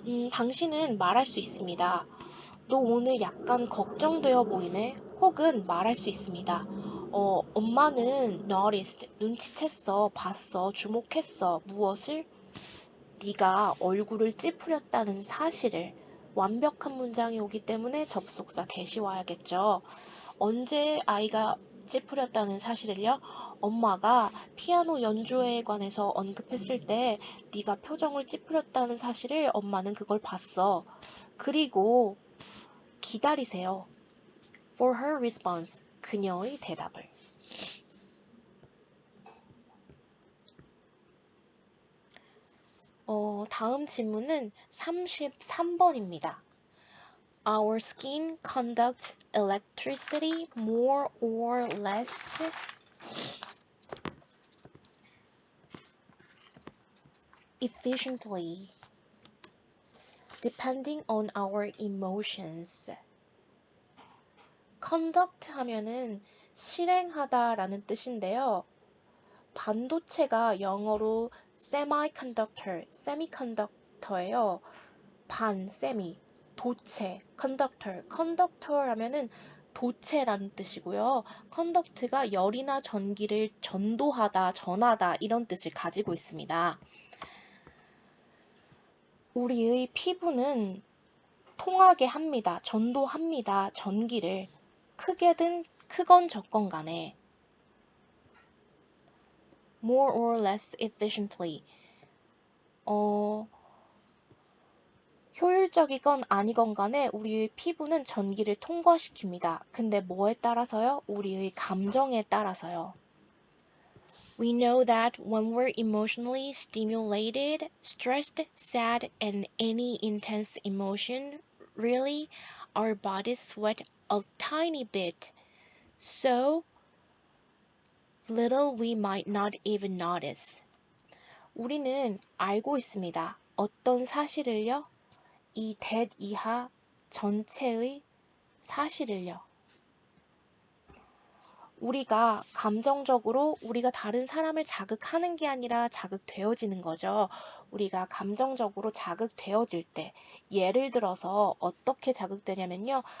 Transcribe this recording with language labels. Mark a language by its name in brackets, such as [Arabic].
[Korean] 당신은 말할 수 있습니다. 너 오늘 약간 걱정되어 보이네? 혹은 말할 수 있습니다. 엄마는 noticed, 눈치챘어, 봤어, 주목했어. 무엇을? 네가 얼굴을 찌푸렸다는 사실을. 완벽한 문장이 오기 때문에 접속사 대시 와야겠죠. 언제 아이가 찌푸렸다는 사실을요? 엄마가 피아노 연주회에 관해서 언급했을 때 네가 표정을 찌푸렸다는 사실을 엄마는 그걸 봤어. 그리고 기다리세요. [English] For her response, [Korean] 그녀의 대답을. 다음 질문은 33번입니다. [English] Our skin conducts electricity more or less efficiently, depending on our emotions. [Korean] conduct 하면은 실행하다라는 뜻인데요. 반도체가 영어로 semiconductor예요. 세미, 도체, conductor 하면은 도체라는 뜻이고요. conduct가 열이나 전기를 전도하다, 전하다 이런 뜻을 가지고 있습니다. 우리의 피부는 통하게 합니다. 전도합니다. 전기를 크건 적건 간에 [English] more or less efficiently [Korean] 효율적이건 아니건 간에 우리의 피부는 전기를 통과시킵니다. 근데 뭐에 따라서요? 우리의 감정에 따라서요. [English] We know that when we're emotionally stimulated, stressed, sad, and any intense emotion, really, our bodies sweat a tiny bit. So little we might not even notice. [Korean] 우리는 알고 있습니다. 어떤 사실을요? 이 that 이하 전체의 사실을요. 우리가 감정적으로 우리가 다른 사람을 자극하는 게 아니라 자극되어지는 거죠. 우리가 감정적으로 자극되어질 때, 예를 들어서 어떻게 자극되냐면요.